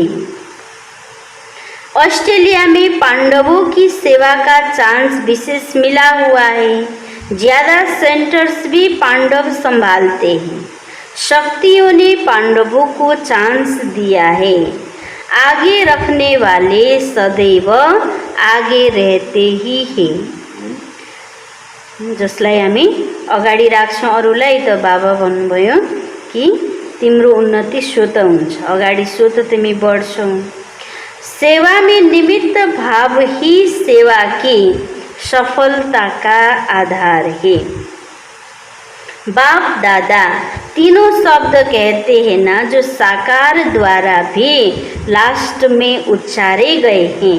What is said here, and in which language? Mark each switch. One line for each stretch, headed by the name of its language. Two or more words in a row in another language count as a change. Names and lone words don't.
Hindi: ऑस्ट्रेलिया में पांडवों की सेवा का चांस विशेष मिला हुआ है। ज़्यादा सेंटर्स भी पांडव संभालते हैं। शक्तियों ने पांडवों को चांस दिया है। आगे रखने वाले सदैव आगे रहते ही हैं।
Nepali: जसलाई हामी अगाडि राख्छौं अरूलाई, त बाबा भन्नुभयो कि तिम्रो उन्नति सो त हुन्छ, अगाडि सो त तिमी बढ्छौ।
Hindi: सेवा में निमित्त भाव ही सेवा की सफलता का आधार है। बाप दादा तीनों शब्द कहते हैं ना, जो साकार द्वारा भी लास्ट में उच्चारे गए हैं।